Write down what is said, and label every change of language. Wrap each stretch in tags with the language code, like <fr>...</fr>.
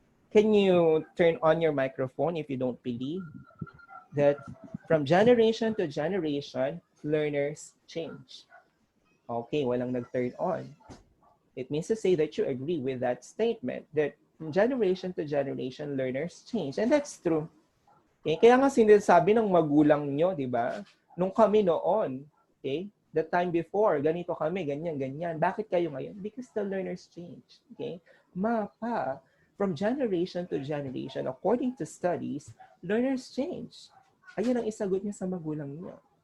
<en>Can you turn on your microphone if you don't believe that from generation to generation, learners change? Okay,</en> <tl>walang nag-turn on.</tl> <en>It means to say that you agree with that statement, that from generation to generation, learners change. And that's true. Okay?</en> <tl>Kaya nga sinasabi ng magulang nyo, di ba? Nung kami noon, okay?</tl> <en>The time before,</en> <tl>ganito kami, ganyan, ganyan. Bakit kayo ngayon?</tl> <en>Because the learners change. Okay? Mapa, from generation to generation, according to studies, learners change.</en> <tl>Ayun ang isagot niya sa magulang niyo.</tl>